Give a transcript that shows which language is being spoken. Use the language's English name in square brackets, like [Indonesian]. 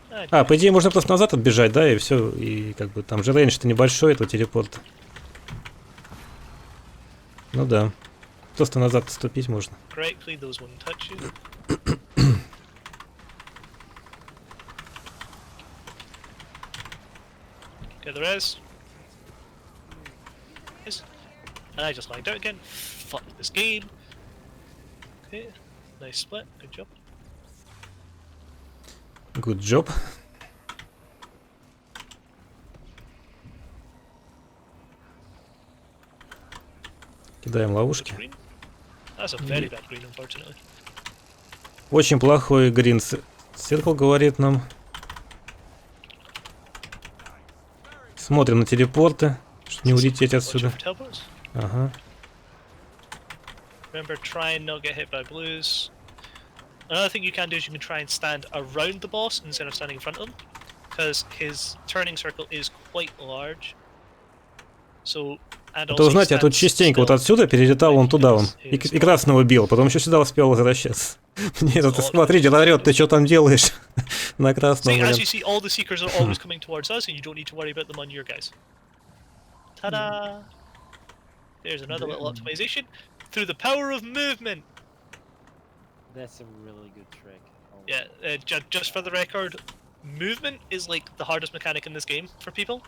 [Russian] А, по идее, можно просто назад отбежать, да, и все, и как бы там же рейндж-то небольшой, этого телепорта. Ну да. Просто назад отступить можно. [English] Correctly, those wouldn't touch you. Okay, the res. Yes. And I just lagged out again. Fuck this game. Okay, nice split. Good job. Good job. [Russian] Кидаем ловушки. [English] That's a very bad green, unfortunately. [Russian] Очень плохой грин. Циркл говорит нам. Смотрим на телепорты, чтобы не улететь отсюда. Ага. [English] Remember, try and not get hit by blues. Another thing you can do is you can try and stand around the boss instead of standing in front of him, because his turning circle is quite large. So, and [Russian] то вы знаете, я тут частенько вот отсюда перелетал вон туда вон. И красного бил, потом еще сюда успел возвращаться. Мне это, смотри, дед орёт, ты что там делаешь? На красном. [English] As you see, all the seekers are always coming towards us, and you don't need to worry about them on your guys. Ta-da! There's another little optimization through the power of movement. That's a really good trick. Oh. Yeah, just for the record, movement is like the hardest mechanic in this game for people.